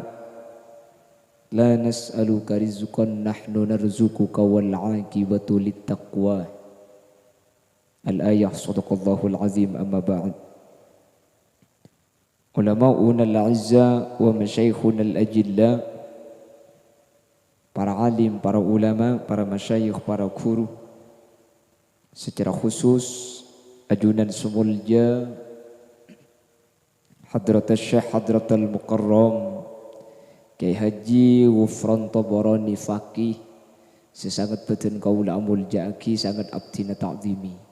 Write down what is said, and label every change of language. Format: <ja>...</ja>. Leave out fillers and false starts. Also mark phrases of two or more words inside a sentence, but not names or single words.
<ar>لا نسألك رزقا نحن نرزقك والعاقبة للتقوى الآية صدق الله العظيم أما بعد علماؤنا الأعزاء ومشايخنا الأجلاء</ar> <id>para alim, para ulama, para masyayikh, para guru secara khusus</id> <mad>ajunan semulja Hadratul Syekh Hadratul Mukarram Kiai Haji Wufron Tabarani Faqih sesangat beten kaula amul jaki sangat abdina ta'zimi</mad>